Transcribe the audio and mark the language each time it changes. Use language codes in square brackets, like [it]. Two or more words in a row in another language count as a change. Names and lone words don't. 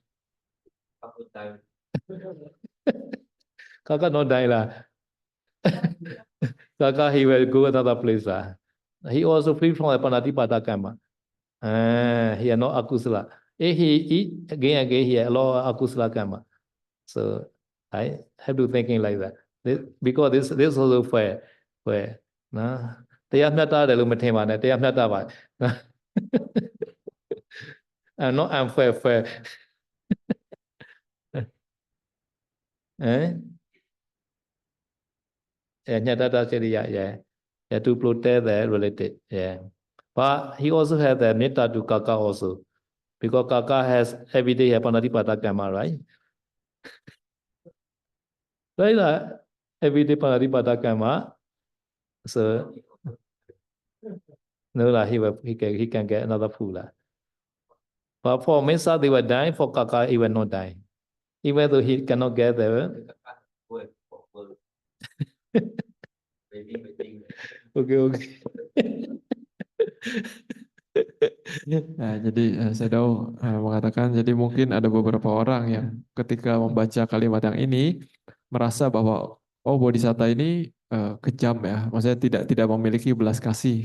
[en] kaka not die lah kaka he will go another place lah he also free from the [pi] panatipada karma [en] he are not akusala if he eat again he are a lot of [pi] akusala karma [en] so I have to thinking like that because this also fair nah [my] တရားမျှတတယ်လို့မထင်ပါနဲ့တရားမျှတပါ [en] I'm not unfair fair ညှတတစေရိယ yeah to protect the relative yeah but he also has the metta to kaka also because kaka has every day [pi] panatipada karma [en] right right every day [pi] panatipada karma [en] so no lah he can get another food lah but for Mesa they will die for kaka he will not die even though he cannot get the okay [id] Nah, jadi Shadow mengatakan jadi mungkin ada beberapa orang yang ketika membaca kalimat yang ini merasa bahwa oh Bodhisatta ini kejam ya, maksudnya tidak memiliki belas kasih.